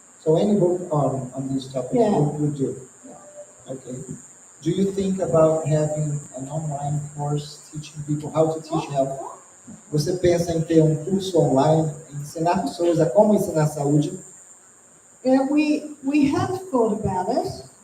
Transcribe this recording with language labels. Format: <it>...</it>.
<en>So any book on these topics would do. Okay. Do you think about having an online course teaching people how to teach health?</en> <pt>Você pensa em ter um curso online, ensinar pessoas a como ensinar saúde?</pt> <en>Yeah, we have thought about it.</en>